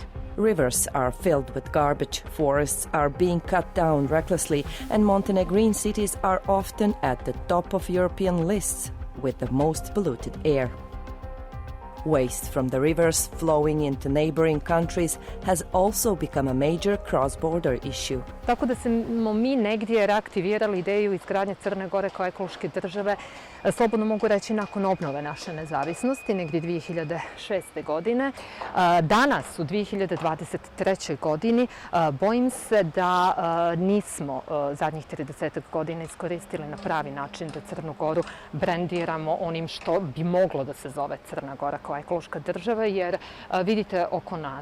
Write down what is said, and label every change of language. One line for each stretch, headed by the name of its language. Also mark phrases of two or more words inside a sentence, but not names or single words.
English: Rivers are filled with garbage, forests are being cut down recklessly, and Montenegrin cities are often at the top of European lists with the most polluted air. Waste from the rivers flowing into neighbouring countries has also become a major cross-border issue.
Serbian: Tako da smo mi negdje reaktivirali ideju izgradnje Crne Gore kao ekološke države, slobodno mogu reći, nakon obnove naše nezavisnosti, negdje 2006. godine. Danas, u 2023. godini, bojim se da nismo zadnjih 30 godina iskoristili na pravi način da Crnu Goru brendiramo onim što bi moglo da se zove Crna Gora kao ekološka država, jer vidite oko nas.